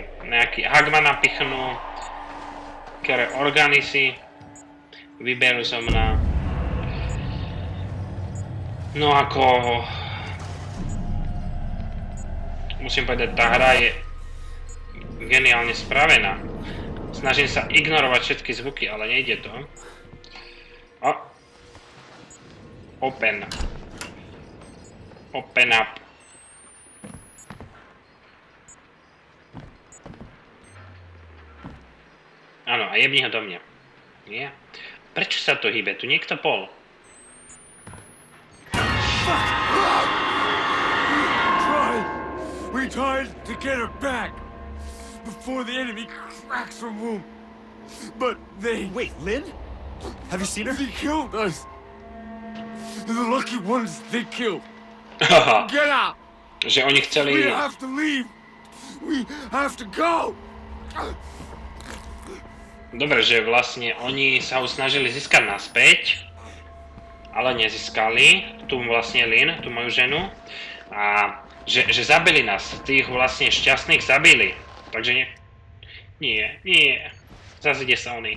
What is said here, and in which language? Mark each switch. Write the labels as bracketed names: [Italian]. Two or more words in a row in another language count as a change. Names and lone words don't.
[Slovak] Nejaký hak ma napichnú, ktoré orgány si vyberú zo mňa. No ako... Musím povedať, tá hra je geniálne spravená. Snažím sa ignorovať všetky zvuky, ale nejde to. O. [English] Open. Open up. [Slovak] Áno, a jebni ho do mňa. Nie? Prečo sa to hýbe? Tu niekto bol. [English] We tried to get her back before the enemy cracks her womb. But they... Wait, Lynn? Have you seen her? They killed us. They're the lucky ones they killed. Haha, Get out! [Slovak] že oni chceli... [English] We have to leave. We have to go. [Slovak] Dobre, že vlastne oni sa ho snažili získať naspäť, ale nezískali. Tu vlastne Lynn, tú moju ženu. A že zabili nás. Tých vlastne šťastných zabili. Takže nie. Nie. Zase ide sa oný.